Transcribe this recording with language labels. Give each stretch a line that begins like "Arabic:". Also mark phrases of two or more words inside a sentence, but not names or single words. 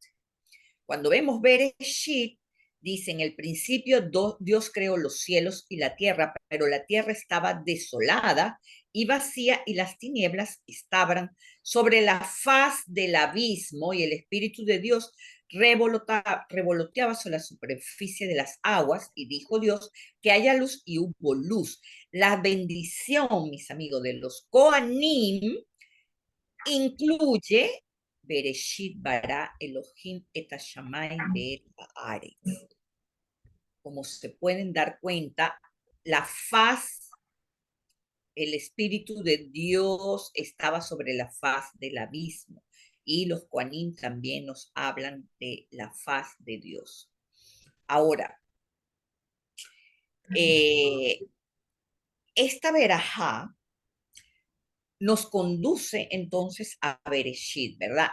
Spanish: Cuando vemos Bereshit, dice en el principio Dios creó los cielos y la tierra, pero la tierra estaba desolada y vacía y las tinieblas estaban sobre la faz del abismo y el Espíritu de Dios revoloteaba sobre la superficie de las aguas y dijo Dios que haya luz y hubo luz. La bendición, mis amigos, de los Kohanim incluye
Hebrew: בראשית ברא אלוהים את השמים ואת הארץ.
Spanish: Como se pueden dar cuenta, la faz, el Espíritu de Dios estaba sobre la faz del abismo. Y los Kohanim también nos hablan de la faz de Dios. Ahora, esta verajá nos conduce entonces a Bereshit, ¿verdad?